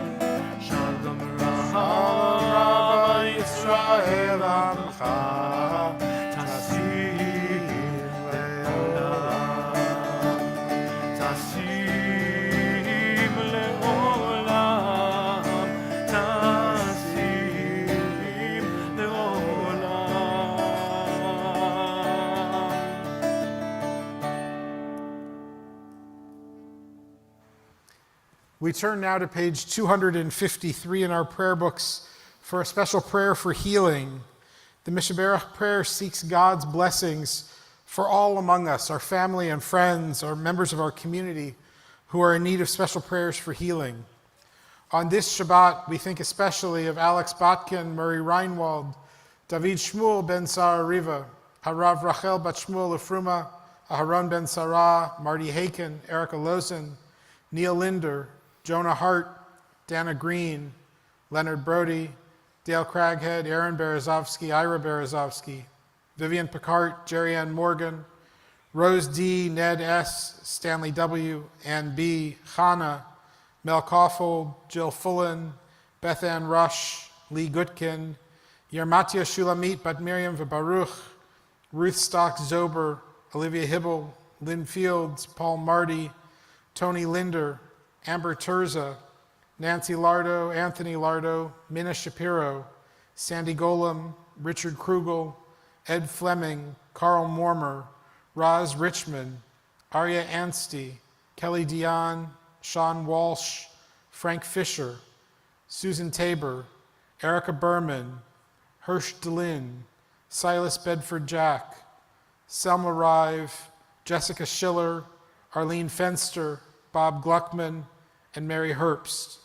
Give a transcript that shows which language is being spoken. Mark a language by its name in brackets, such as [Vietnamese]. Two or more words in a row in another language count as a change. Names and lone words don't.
[Hebrew] שלום רב ישראל עמך תשים לעולם. תשים לעולם. תשים לעולם. [English] We turn now to page 253 in our prayer books for a special prayer for healing. The Mishaberach prayer seeks God's blessings for all among us, our family and friends, or members of our community who are in need of special prayers for healing. On this Shabbat, we think especially of Alex Botkin, Murray Reinwald, David Shmuel ben Sarah Riva, Harav Rachel bat Shmuel Lefruma, Aharon ben Sarah, Marty Haken, Erica Lozen, Neil Linder, Jonah Hart, Dana Green, Leonard Brody, Dale Craghead, Aaron Berezovsky, Ira Berezovsky, Vivian Picard, Jerry Ann Morgan, Rose D, Ned S, Stanley W, Ann B, Chana, Mel Koffold, Jill Fullen, Beth Ann Rush, Lee Gutkin, Yermatia Shulamit, Bat Miriam Baruch, Ruth Stock Zober, Olivia Hibble, Lynn Fields, Paul Marty, Tony Linder, Amber Terza, Nancy Lardo, Anthony Lardo, Minna Shapiro, Sandy Golem, Richard Krugel, Ed Fleming, Carl Mormer, Roz Richmond, Arya Anstey, Kelly Dion, Sean Walsh, Frank Fisher, Susan Tabor, Erica Berman, Hirsch DeLynn, Silas Bedford Jack, Selma Rive, Jessica Schiller, Arlene Fenster, Bob Gluckman, and Mary Herbst.